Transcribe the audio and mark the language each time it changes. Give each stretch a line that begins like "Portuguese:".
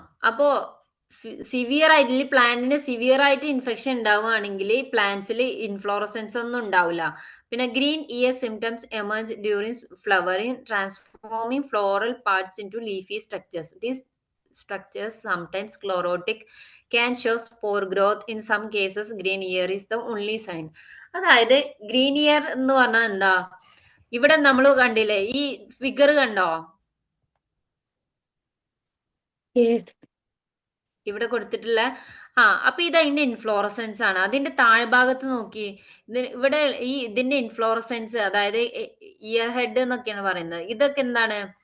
Malayalam: അപ്പോ സിവിയർ ആയിട്ട് പ്ലാന്റിന് സിവിയർ ആയിട്ട് ഇൻഫെക്ഷൻ ഉണ്ടാവുകയാണെങ്കിൽ പ്ലാന്റ്സിൽ ഇൻഫ്ലോറസൻസ് ഒന്നും ഉണ്ടാവില്ല.
English: പിന്നെ green ear symptoms emerge during flowering, transforming floral parts into leafy structures. These structures, sometimes chlorotic, can show spore growth. In some cases green ear is the only sign.
Malayalam: അതായത് green year എന്ന് പറഞ്ഞാൽ എന്താ? ഇവിടെ നമ്മൾ കണ്ടില്ലേ, ഈ figure കണ്ടോ?
English: Yes.
Malayalam: ഇവിടെ കൊടുത്തിട്ടുള്ള അപ്പൊ ഇത് അതിന്റെ ഇൻഫ്ലോറസൻസ് ആണ്. അതിന്റെ താഴ്ഭാഗത്ത് നോക്കി, ഇവിടെ ഇതിന്റെ ഇൻഫ്ലോറസൻസ്, അതായത് ഇയർ ഹെഡ് എന്നൊക്കെയാണ് പറയുന്നത്. ഇതൊക്കെ എന്താണ്?